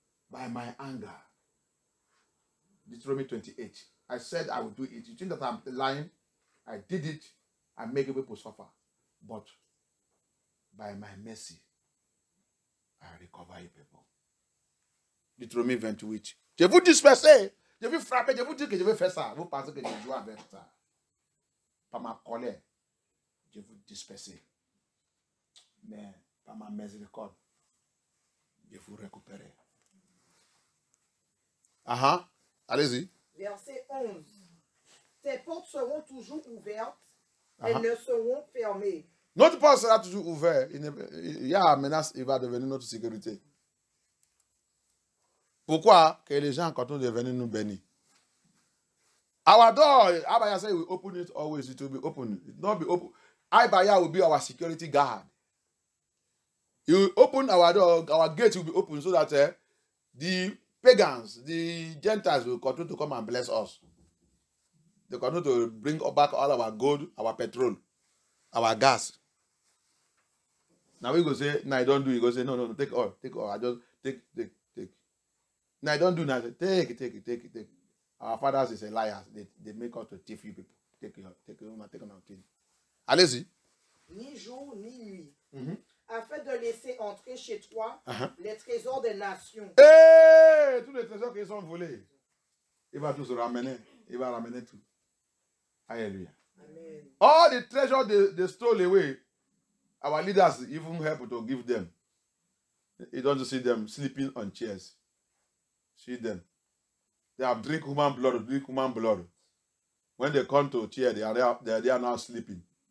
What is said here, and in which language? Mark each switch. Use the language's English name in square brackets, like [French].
[English] By my anger. Deuteronomy 28. I said I would do it. You think that I'm lying? I did it. I make people suffer. But by my mercy, I recover you people. [French] Deutéronomie 28. Je vous disperser. Je vais frapper. Je vous dis que je vais faire ça. Vous pensez que je joue avec ça. Par ma colère, je vous disperser. Mais par ma miséricorde, je vous récupérer. Allez-y. Verset 11. Tes portes seront toujours ouvertes. Elles ne seront fermées. Notre porte sera toujours ouverte. Il y a une menace, il va devenir notre sécurité. Pourquoi? Que les gens continuent de venir nous bénir. [English] Our door, Abaya said we open it always. It will be open. It will not be open. Abaya will be our security guard. He will open our door, our gate will be open so that the pagans, the Gentiles will continue to come and bless us. They continue to bring back all our gold, our petrol, our gas. Now we go say, no, I don't do it. He go say, no, take all. I just take. No, I don't do nothing. Take it. Our fathers is a liar. They make us to thief you people. Take your thing. [French] Allez-y. Ni jour, ni nuit. Afin de laisser entrer chez toi les trésors des nations. Hey, tous les trésors qui sont volés. Il va tous ramener. Il va ramener tout. Hallelujah. Amen. [English] All the treasure they stole away, our leaders even help to give them. You don't see them sleeping on chairs. See them. They have drink human blood. When they come to chair, they are now sleeping.